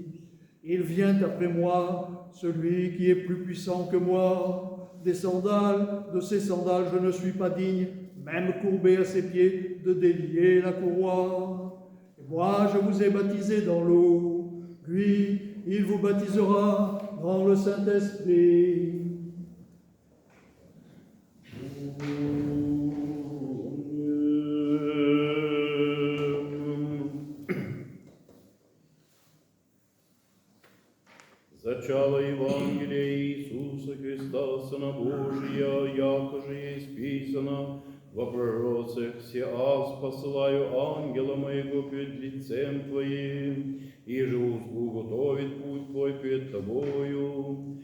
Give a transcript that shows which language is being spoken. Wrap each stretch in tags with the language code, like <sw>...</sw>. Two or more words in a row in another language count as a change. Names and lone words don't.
<fr>Il vient après moi, celui qui est plus puissant que moi. De ses sandales je ne suis pas digne, même courbé à ses pieds, de délier la courroie. Et moi je vous ai baptisé dans l'eau, lui il vous baptisera dans le Saint-Esprit.</fr> <cu>Зачало Евангелие Иисуса Христа, Сына Божия, яко же есть писано во пророцах: «Сеас посылаю ангела моего пред лицем Твоим, и же уготовит путь Твой пред Тобою.</cu>